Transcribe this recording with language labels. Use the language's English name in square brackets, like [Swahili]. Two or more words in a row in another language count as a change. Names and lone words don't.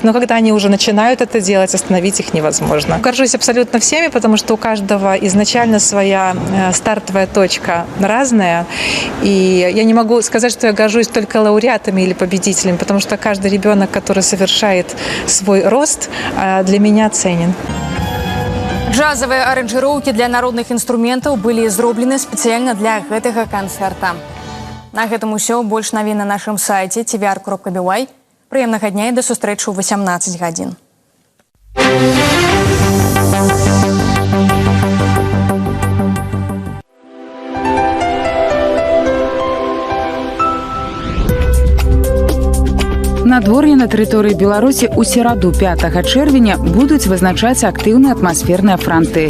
[Russian] Но когда они уже начинают это делать, остановить их невозможно. Горжусь абсолютно всеми, потому что у каждого изначально своя стартовая точка разная. И я не могу сказать, что я горжусь только лауреатами или победителями, потому что каждый ребенок, который совершает свой рост, для меня ценен. [Belarusian] Джазовыя аранжыроўкі для народных інструментаў былі зроблены спецыяльна для гэтага канцэрта. На гэтым усё, больш навін на нашым сайце tvr.by. Прыемнага дня і да сустрэчы ў 18 гадзін. Надвор'е на тэрыторыі Беларусі ў сераду 5 чэрвеня будуць вызначаць актыўныя атмасферныя франты.